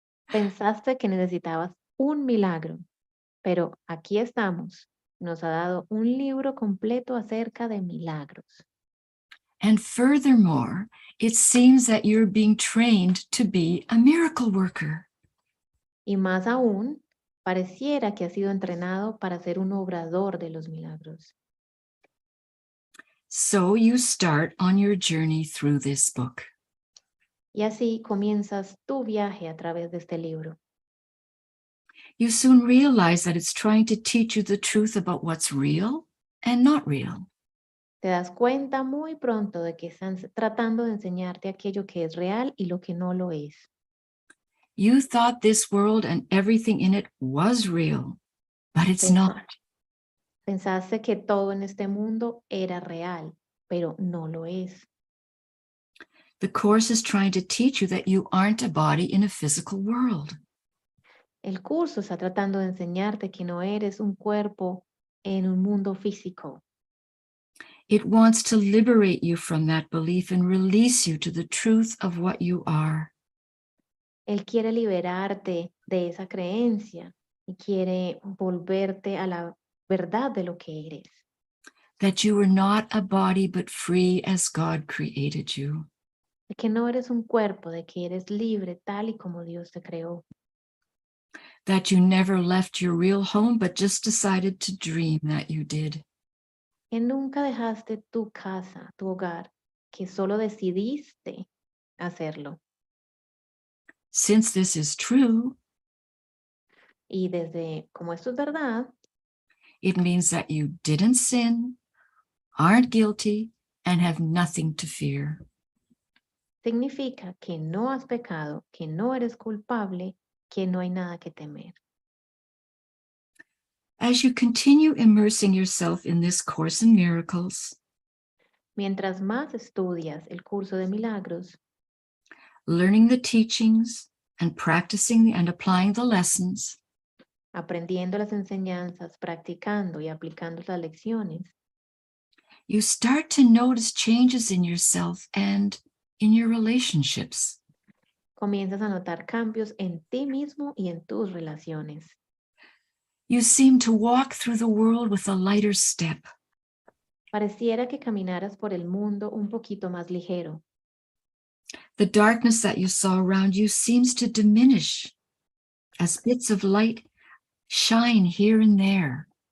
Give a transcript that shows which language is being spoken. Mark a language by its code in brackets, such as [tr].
[es] Pensaste que necesitabas un milagro, pero aquí estamos. Nos ha dado un libro completo acerca de milagros. [en] And furthermore, it seems that you're being trained to be a miracle worker. [es] Y más aún, pareciera que has sido entrenado para ser un obrador de los milagros. [en] So you start on your journey through this book. [es] Y así comienzas tu viaje a través de este libro. [en] You soon realize that it's trying to teach you the truth about what's real and not real. [es] Te das cuenta muy pronto de que están tratando de enseñarte aquello que es real y lo que no lo es. [en] You thought this world and everything in it was real, but it's not. [es] Pensaste que todo en este mundo era real, pero no lo es. [en] The Course is trying to teach you that you aren't a body in a physical world. [es] El curso está tratando de enseñarte que no eres un cuerpo en un mundo físico. [en] It wants to liberate you from that belief and release you to the truth of what you are. [es] Él quiere liberarte de esa creencia y quiere volverte a la verdad de lo que eres. [en] That you are not a body but free as God created you. [es] De que no eres un cuerpo, de que eres libre tal y como Dios te creó. [en] That you never left your real home but just decided to dream that you did. [es] Que nunca dejaste tu casa, tu hogar, que solo decidiste hacerlo. [en] Since this is true, [es] y desde como esto es verdad, [en] it means that you didn't sin, aren't guilty, and have nothing to fear. [es] Significa que no has pecado, que no eres culpable, que no hay nada que temer. [en] As you continue immersing yourself in this Course in Miracles, [es] mientras más estudias el curso de milagros, [en] learning the teachings and practicing and applying the lessons, [es] aprendiendo las enseñanzas, practicando y aplicando las lecciones, [en] you start to notice changes in yourself and in your relationships. [es] Comienzas a notar cambios en ti mismo y en tus relaciones. [en] You seem to walk through the world with a lighter step. [es] Pareciera que caminaras por el mundo un poquito más ligero. [en] The darkness that you saw around you seems to diminish as bits of light shine here and there.